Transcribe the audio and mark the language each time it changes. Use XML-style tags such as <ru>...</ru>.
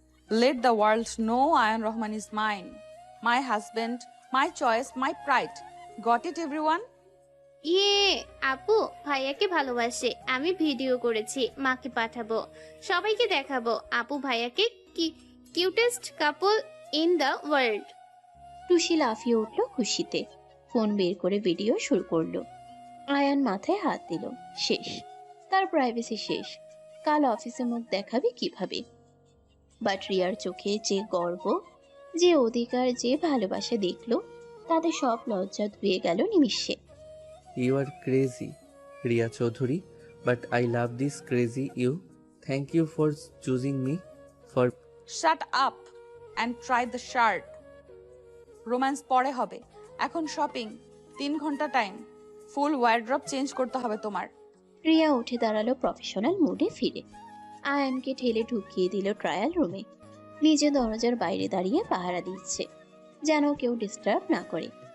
<en>Let the world know Ayan Rahman is mine. My husband, my choice, my pride. Got it, everyone?</en> <bn>ইয়ে, আপু ভাইয়াকে ভালোবাসে। আমি video করেছি, মাকে পাঠাবো, সবাইকে দেখাবো আপু ভাইয়াকে কি</bn> <en>Cutest couple in the world.</en> <bn>টুসি লাফিয়ে উঠলো খুশিতে। ফোন বের করে ভিডিও শুরু করলো। আয়ান মাথায় হাত দিল। শেষ, তার প্রাইভেসি শেষ। কাল অফিসে মুখ দেখাবে কিভাবে? বাট রিয়ার চোখে যে গর্ব, যে অধিকার, যে ভালোবাসা দেখলো, তাতে সব লজ্জা ধুয়ে গেল নিমিষে।</bn> <en>You are crazy Riya Chowdhury, but I love this crazy you. Thank you for choosing me for. Shut up and try the shirt.</en> <bn>Romance পরে হবে, এখন শপিং। 3 ঘন্টা টাইম, ফুল ওয়ার্ড্রপ চেঞ্জ করতে হবে তোমার। রিয়া উঠে দাঁড়ালো প্রফেশনাল মুডে ফিরে। আয়ানকে ঠেলে ঢুকিয়ে দিল ট্রায়াল রুমে। নিজে দরজার বাইরে দাঁড়িয়ে পাহারা দিচ্ছে, যেন কেউ ডিস্টার্ব না করে।</bn>